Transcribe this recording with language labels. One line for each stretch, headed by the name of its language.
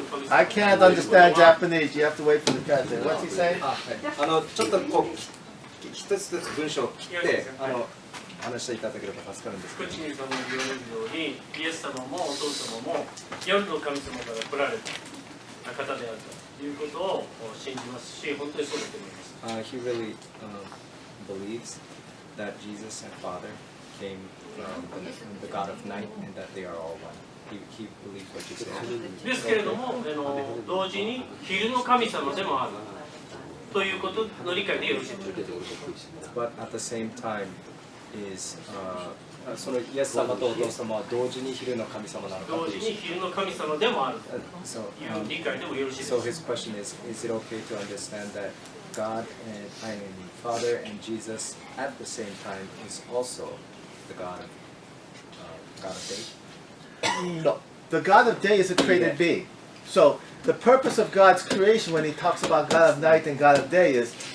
English: I can't understand Japanese. You have to wait for the translator. What's he saying?
Japanese: ちょっとこう一つずつ文章を切って話していただければ助かるんですけど。コチニ様の言うように、イエス様もお父様も夜の神様から来られた方であるということを信じますし、本当にそうだと思います。
English: He really believes that Jesus and Father came from the God of night and that they are all one. He believes what you said.
Japanese: ですけれども、同時に昼の神様でもあるということの理解でよろしいでしょうか。
English: But at the same time is
Japanese: そのイエス様とお父様は同時に昼の神様なのかという。同時に昼の神様でもあるという理解でもよろしいでしょうか。
English: So his question is it okay to understand that God and Father and Jesus at the same time is also the God of day? No. The God of day is a created being. So the purpose of God's creation when He talks about God of night and God of day is